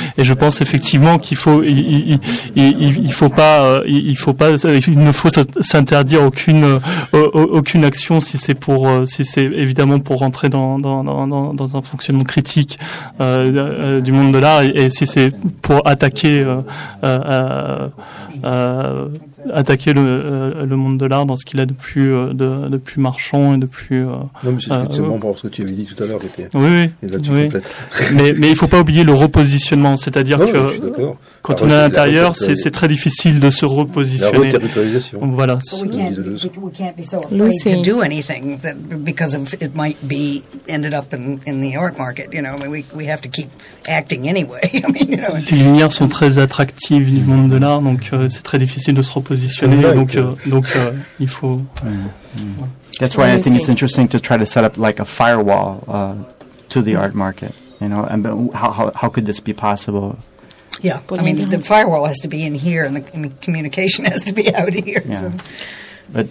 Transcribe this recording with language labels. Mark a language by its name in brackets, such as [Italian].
[French] Et je pense effectivement qu'il faut, il ne faut s'interdire aucune action si c'est évidemment pour rentrer dans un fonctionnement critique du monde de l'art, et si c'est pour attaquer le monde de l'art dans ce qu'il a de plus marchand et de plus. C'est bon, ce que tu avais dit tout à l'heure, Oui. Mais il ne faut pas oublier le repositionnement, c'est-à-dire que quand on est à l'intérieur, c'est très difficile de se repositionner. La re-territorialisation. Voilà. [English] We can't be so afraid to do anything that because of it might be ended up in the art market. You know, I mean, we have to keep acting anyway. [French] Les lumières sont très attractives du monde de l'art, donc c'est très difficile de se repositionner. Donc il faut. [English] That's why I think it's interesting to try to set up like a firewall to the art market. You know, and how could this be possible? Yeah, I mean, the firewall has to be in here, and the communication has to be out here. Yeah. So. But